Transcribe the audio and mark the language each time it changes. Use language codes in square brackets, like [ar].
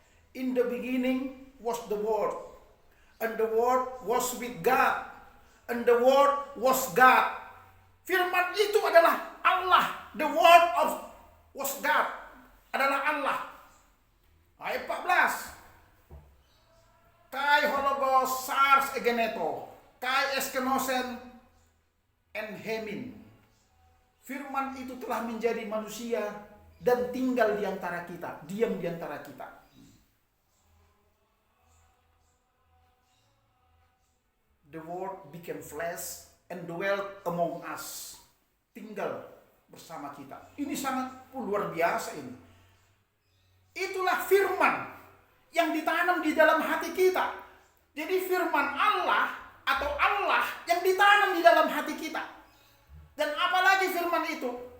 [en] In the beginning was the Word, and the Word was with God, and the Word was God. [id] Firman itu adalah Allah. [en] The Word was God [id] adalah Allah. Ayat [el] 14. Kai hologos sars egeneto, kai eskenosen en hemin. [id] Firman itu telah menjadi manusia dan tinggal di antara kita, diam di antara kita. [en] The word became flesh and dwelt among us. [id] Tinggal bersama kita. Ini sangat luar biasa ini. Itulah firman yang ditanam di dalam hati kita. Jadi firman Allah atau Allah yang ditanam di dalam hati kita. Dan apalagi firman itu?